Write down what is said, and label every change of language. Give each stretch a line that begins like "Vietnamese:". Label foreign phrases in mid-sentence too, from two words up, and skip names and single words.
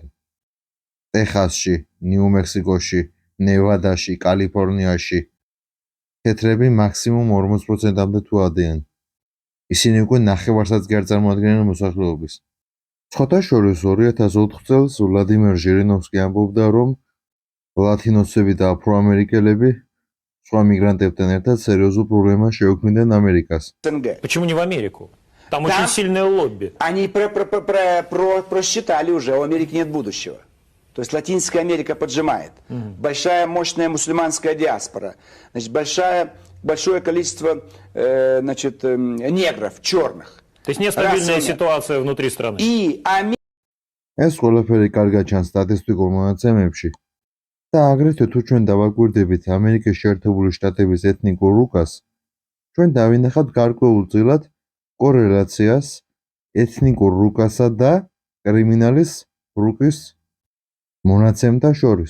Georgian: ტეხასში, ნიუ-მექსიკოში, ნევადაში, კალიფორნიაში თეთრები მაქსიმუმ 40%-მდე თუ ადიან. ისინი უკვე ნახევარსაც კი არ წარმოადგენენ მოსახლეობის. სხვათა შორის 2004 წელს ვლადიმერ ჟირინოვსკი ამბობდა, რომ ლათინოსები და აფროამერიკელები სხვა მიგრანტებთან ერთად სერიოზულ პრობლემას შეუქმნიდან ამერიკას.
Russian: Почему не в Америку? Там очень сильное лобби. Они просчитали уже, у Америки нет будущего. То есть Латинская Америка поджимает. Большая мощная мусульманская диаспора. Значит, большое количество негров, черных. То есть нестабильная ситуация внутри страны. И
Georgian: ეს ყველაფერი კარგად ჩანს სტატისტიკურ მონაცემებში და აგრეთვე თუ ჩვენ დავაკვირდებით ამერიკის შეერთებული შტატების ეთნიკურ რუკას, ჩვენ დავინახავთ გარკვეულწილად კორელაციას ეთნიკურ რუკასა და კრიმინალის რუკის მონაცემთა შორის.